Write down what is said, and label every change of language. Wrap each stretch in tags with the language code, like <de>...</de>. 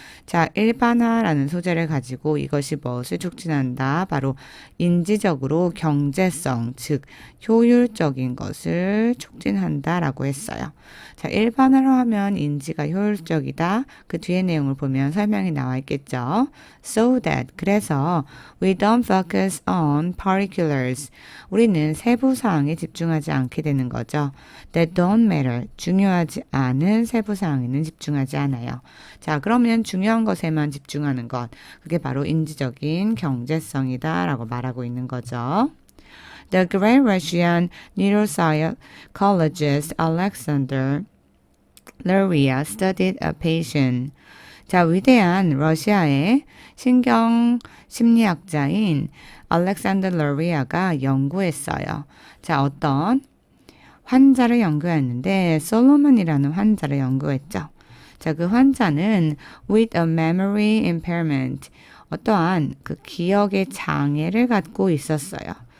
<ko>자, 일반화라는 소재를 가지고 이것이 무엇을 촉진한다? 바로 인지적으로 경제성, 즉 효율적인 것을 촉진한다라고 했어요. 자, 일반화로 하면 인지가 효율적이다. 그 뒤에 내용을 보면 설명이 나와 있겠죠.</ko> <en>So that,</en> <ko>그래서</ko> <en>we don't focus on particulars.</en> <ko>우리는 세부 사항에 집중하지 않게 되는 거죠.</ko> <en>That don't matter.</en> <ko>중요하지 않은 세부 사항에는 집중하지 않아요. 자, 그러면 중요한 것에만 집중하는 것. 그게 바로 인지적인 경제성이다 라고 말하고 있는 거죠.</ko> <en>The great Russian neuropsychologist Alexander Luria studied a patient.</en> <ko>자, 위대한 러시아의 신경 심리학자인 알렉산더 러리아가 연구했어요. 자, 어떤 환자를 연구했는데 솔로몬이라는 환자를 연구했죠. 자, 그 환자는</ko> <en>with a memory impairment,</en> <ko>어떠한 그 기억의 장애를 갖고 있었어요.</ko>